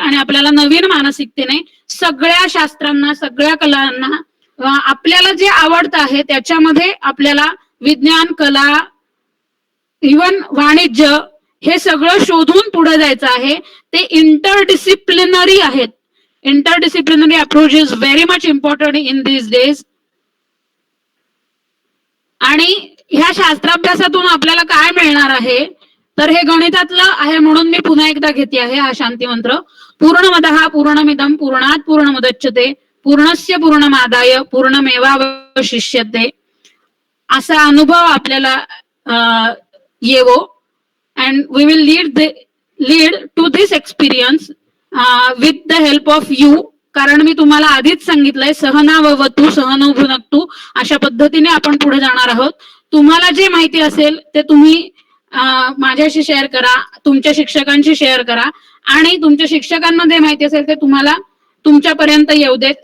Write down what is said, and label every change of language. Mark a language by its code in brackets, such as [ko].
[mr] आणि आपल्याला नवीन मानसिकतेने सगळ्या शास्त्रांना, सगळ्या कलांना, आपल्याला जे आवडतं आहे त्याच्यामध्ये आपल्याला विज्ञान, कला, इव्हन वाणिज्य हे सगळं शोधून पुढे जायचं आहे. ते इंटरडिसिप्लिनरी आहेत. [en] Interdisciplinary approach is very much important in this days. [mr] आणि ह्या शास्त्राभ्यासातून आपल्याला काय मिळणार आहे तर हे गणितातलं आहे. म्हणून मी पुन्हा एकदा घेते आहे हा शांती मंत्र. [sa] पूर्णमदः पूर्णमिदं पूर्णात् पूर्णमुदच्यते पूर्णस्य पूर्णमादाय पूर्णमेवावशिष्यते. [mr] असा अनुभव आपल्याला येवो. [en] and we will lead to this experience with the help of you. [mr] कारण मी तुम्हाला आधीच सांगितलंय, [sa] सहनाववतु सहनौ भुनक्तु, [mr] अशा पद्धतीने आपण पुढे जाणार आहोत. तुम्हाला जे माहिती असेल ते तुम्ही माझ्याशी शेअर करा, तुमच्या शिक्षकांशी शेअर करा, आणि तुमच्या शिक्षकांना जे माहिती असेल ते तुम्हाला तुमच्यापर्यंत येऊ देत.